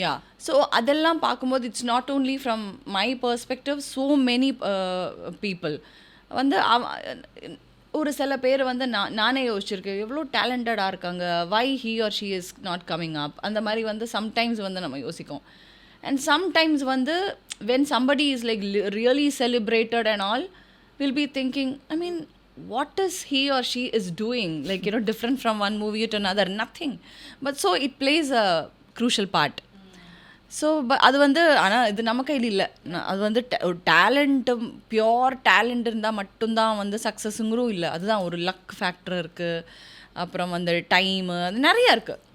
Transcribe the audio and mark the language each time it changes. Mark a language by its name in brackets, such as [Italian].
[English] yeah, so அதெல்லாம் பார்க்கும்போது it's not only from my perspective, so many people [Tamil] வந்து ஒரு சில பேர் வந்து நானே யோசிச்சிருக்கேன் எவ்வளோ டேலண்டடாக இருக்காங்க, [English] Why he or she is not coming up, அந்த மாதிரி வந்து சம்டைம்ஸ் வந்து நம்ம யோசிக்கோம். அண்ட் சம்டைம்ஸ் வந்து when somebody is like really celebrated and all, we'll be thinking, I mean, what is he or she is doing, like, you know, different from one movie to another? Nothing. But so it plays a crucial part. [Tamil] So அது வந்து ஆனால் இது நம்ம கையில் இல்லை. அது வந்து talent, pure talent இருந்தால் மட்டும்தான் வந்து சக்ஸஸுங்கிறதும் இல்லை. அதுதான் ஒரு லக் ஃபேக்டர் இருக்குது. அப்புறம் வந்து டைமு, அது நிறையா இருக்குது.